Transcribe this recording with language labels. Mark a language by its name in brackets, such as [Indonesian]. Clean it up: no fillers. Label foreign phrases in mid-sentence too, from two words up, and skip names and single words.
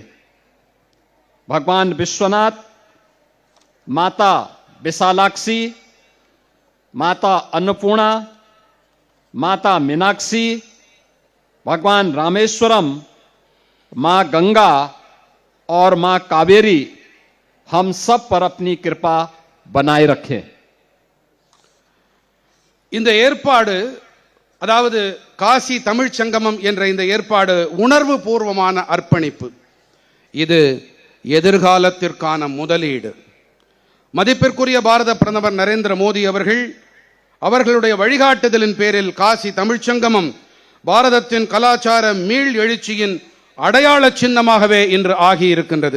[Hindi] भगवान विश्वनाथ, माता विशालाक्षी, माता अन्नपूर्णा, माता मीनाक्षी, भगवान रामेश्वरम, मां गंगा और मां कावेरी हम सब पर अपनी कृपा बनाए रखे। [Tamil] இந்த ஏற்பாடு, அதாவது காசி தமிழ் சங்கமம் என்ற இந்த ஏற்பாடு உணர்வு பூர்வமான அர்ப்பணிப்பு. இது எதிர்காலத்திற்கான முதலீடு. மதிப்பிற்குரிய பாரத பிரதமர் நரேந்திர மோடி அவர்களுடைய வழிகாட்டுதலின் பேரில் காசி தமிழ் சங்கமம் பாரதத்தின் கலாச்சார மீள் எழுச்சியின் அடையாள சின்னமாகவே இன்று ஆகியிருக்கின்றது.